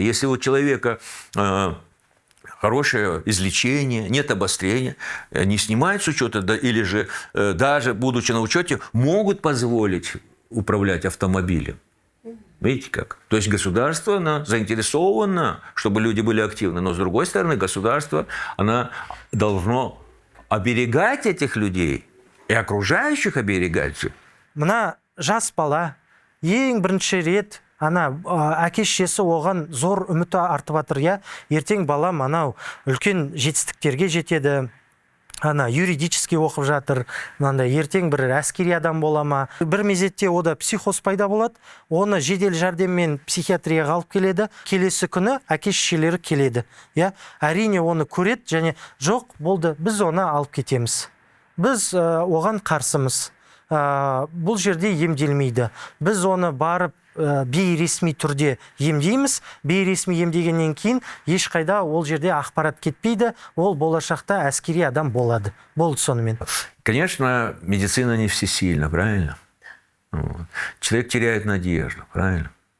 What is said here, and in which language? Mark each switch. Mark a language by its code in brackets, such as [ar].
[ru] Если у человека хорошее излечение, нет обострения, не снимают с учета, или же даже будучи на учете, могут позволить управлять автомобилем. Видите как? То есть государство, оно заинтересовано, чтобы люди были активны, но с другой стороны государство, оно должно оберегать этих людей и окружающих оберегать же. [kk] Мына жас бала ең бірінші рет әке-шешесі оған зор үміті артып жатыр, я ертең балам үлкен жетістіктерге жетеді. Юридический оқып жатыр, ертең бір әскери адам бола ма. Бір мезетте ода психоз пайда болады, оны жедел жәрдеммен психиатрияға алып келеді, келесі күні әке-шешелері келеді. Әрине оны көреді, және жоқ, болды, біз оны алып кетеміз. Біз оған қарсымыз. Бұл жерде емделмейді. Біз оны барып бейресми түрде емдейміз. Бейресми емдегеннен кейін ешқайда ол жерде ақпарат кетпейді. Ол болашақта әскери адам болады. Болды сонымен. [ru] Конечно, медицина не всесильна, правильно? Человек теряет надежду, правильно?